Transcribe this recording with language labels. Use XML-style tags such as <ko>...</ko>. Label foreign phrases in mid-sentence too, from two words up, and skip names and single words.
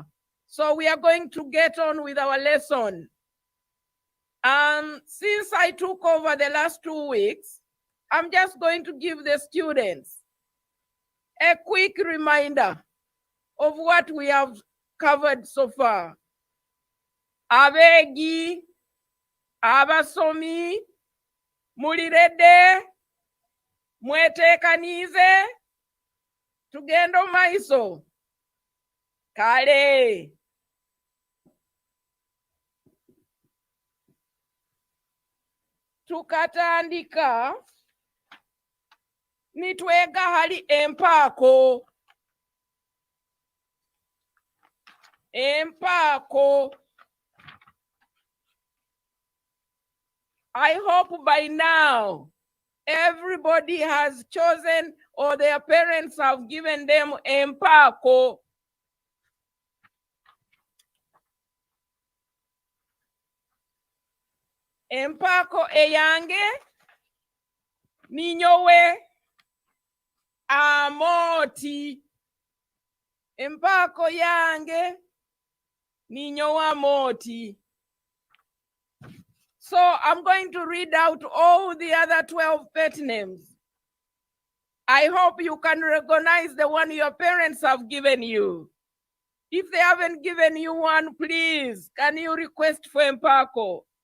<en>So we are going to get on with our lesson. Since I took over the last 2 weeks, I'm just going to give the students a quick reminder of what we have covered so far.</en> <nyo>Abegi, abasomi, mulirede, mwetekanize, tugendo maiso, kale. Tukatandika, nitwega hali Mpako. Mpako.</nyo> <en>I hope by now everybody has chosen or their parents have given them Mpako.</en> <nyo>Mpako eyange ninyowe Amooti. Mpako yange ninyowe Amooti.</nyo> <en>So I'm going to read out all the other 12 pet names. I hope you can recognize the one your parents have given you. If they haven't given you one, please, can you request for Mpako?</en>